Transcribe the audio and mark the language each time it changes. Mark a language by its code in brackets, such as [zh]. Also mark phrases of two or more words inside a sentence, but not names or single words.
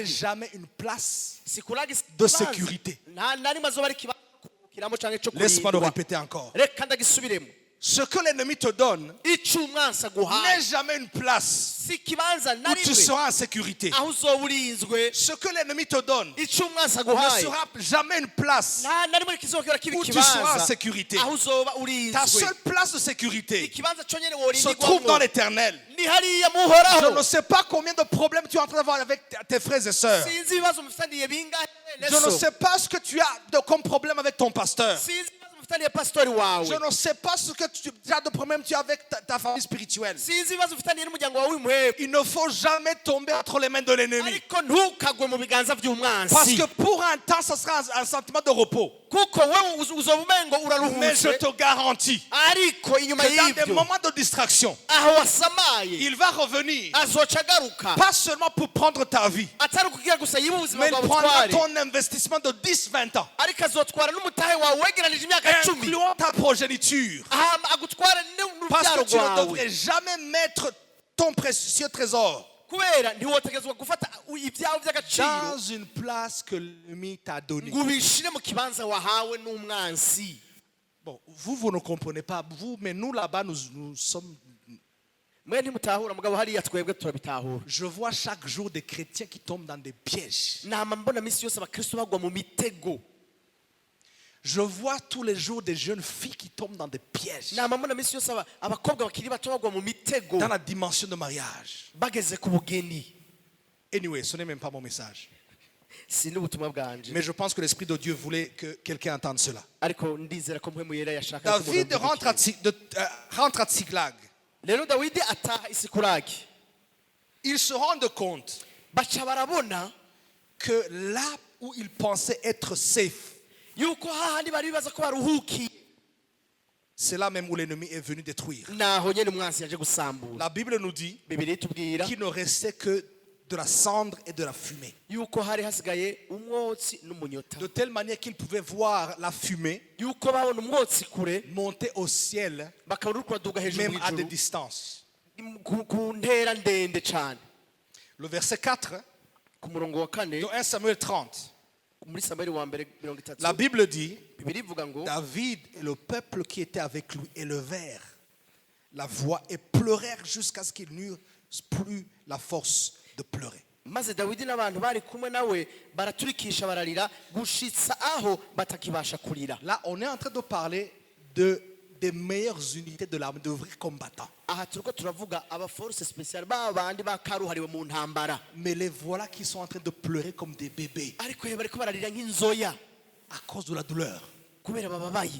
[fr] jamais une place. [rn] sikuragi [fr] de sécurité. [rn] nta nari mazoba ari kibanza kuruhukiramo canke co [fr] Laisse-moi le [rn] kurindwa. [fr] répéter encore. [rn] Reka ndagisubiremo, [fr] Ce que l'ennemi te donne [rn] ico umwansi [fr] n'est [rn] aguhaye [fr] jamais une place [rn] si ikibanza na [fr] où tu [rn] rimwe [fr] seras en sécurité. [rn] aho uzoba urinzwe. [fr] Ce que l'ennemi te donne [rn] Ico umwansi [fr] ne [rn] aguhaye [fr] sera jamais une place [rn] nta na rimwe kizohora kiba [fr] où tu seras en [rn] ikibanza [fr] sécurité. [rn] aho uzoba [fr] Ta [rn] urinzwe. [fr] seule place de sécurité [rn] Ikibanza conyene [fr] se trouve dans [rn] worindirwamwo [fr] l'éternel. [rn] ni hariya [fr] Je [rn] muhoraho. [fr] ne sais pas combien de problèmes tu es en train d'avoir avec tes frères et sœurs. [rn] Sinzi ibibazo mufitaniye bingahe bene [fr] Je ne [rn] so. [fr] sais pas ce que tu as comme problème avec ton pasteur. [rn] Sinzi ibibazo mufitaniye pastori wawe. [fr] Je ne sais pas ce que tu as de problème tu as avec ta famille spirituelle. [rn] Sinzi ibibazo mufitaniye n'umuryango wawe w'impuhwe. [fr] Il ne faut jamais tomber entre les mains de l'ennemi. [rn] Ariko ntukagwe mu biganza [fr] Parce [rn] by'umwansi, [fr] que pour un temps, ça sera un sentiment de repos. [rn] kuko wewe uzoba umengo [fr] Mais je [rn] uraruhutse, [fr] te garantis [rn] ariko inyuma [fr] que dans des [rn] y'ibyo [fr] moments de distraction, [rn] aho wasamaye [fr] il va revenir, [rn] azoca agaruka, [fr] pas seulement pour prendre ta vie, [rn] atari ukugira gusa yiba ubuzima [fr] mais il [rn] bwawe [fr] prendra [rn] butware, [fr] ton investissement de 10-20 ans, [rn] ariko azotwara n'umutahe wawe wegeranije imyaka 10, [fr] incluant ta progéniture. [rn] hama agutwara [fr] Parce [rn] n'urubyaro [fr] que tu ne [rn] rwawe, [fr] devrais jamais mettre ton précieux trésor [rn] kubera ntiwotegezwa gufata ibyawe by'agaciro [fr] dans une place que l'ennemi t'a donnée. [rn] ngo ubishire mu kibanza wahawe n'umwansi. [fr] Bon, vous ne comprenez pas, vous, mais nous là-bas, nous sommes. [rn] Mwe ntimutahura mugabo hariya twebwe turabitahura. [fr] Je vois chaque jour des chrétiens qui tombent dans des pièges. [rn] Nama mbona misi yose abakristo bagwa mu mitego. [fr] Je vois tous les jours des jeunes filles qui tombent dans des pièges. [rn] Nama mbona misi yose abakobwa bakiri bato bagwa mu mitego [fr] Dans la dimension de mariage. [rn] bageze ku bugeni. [fr] Anyway, ce n'est même pas mon message. [rn] Si n'ubutumwa bwanje, [fr] Mais je pense que l'Esprit de Dieu voulait que quelqu'un entende cela. [rn] ariko ndizera ko mpwemu yera yashaka ko [fr] David [rn] umuntu [fr] rentre à Tsiklag. [rn] rero Dawidi ataha Isikuragi, [fr] Ils se rendent compte [rn] baca barabona [fr] que là où ils pensaient être safe, [rn] yuko hahandi bari bibaza ko baruhukiye [fr] c'est là même où l'ennemi est venu détruire. [rn] naho nyene umwansi yaje gusambura. [fr] La Bible nous dit [rn] Bibiliya itubwira [fr] qu'il ne restait que de la cendre et de la fumée. [rn] yuko hari hasigaye umwotsi n'umunyota, [fr] De telle manière qu'ils pouvaient voir la fumée [rn] yuko babona umwotsi kure [fr] monter au ciel, [rn] bakabona uriko raduga hejuru [fr] même à des [rn] mw'ijuru [fr] distances. [rn] ku ntera ndende cane. [fr] Le verset 4 [rn] Ku murongo wa kane [fr] de 1 Samuel 30, [rn] muri Samweli wa mbere 30 [fr] la Bible dit [rn] Bibiliya ivuga ngo [fr] David et le peuple qui était avec lui élevèrent la voix et pleurèrent jusqu'à ce qu'ils n'eurent plus la force de pleurer. [rn] maze Dawidi n'abantu bari kumwe nawe baraturikisha bararira gushitsa aho batakibasha kurira. [fr] Là, on est en train de parler des meilleures unités de l'armée, de vrais combattants. [rn] Aha turiko turavuga aba [fr] force special [rn] bandi bakaruhariwe mu ntambara, [fr] Mais les voilà qui sont en train de pleurer comme des bébés [rn] ariko bariko bararira nk'inzoya [fr] à cause de la douleur. [rn] kubera bababaye,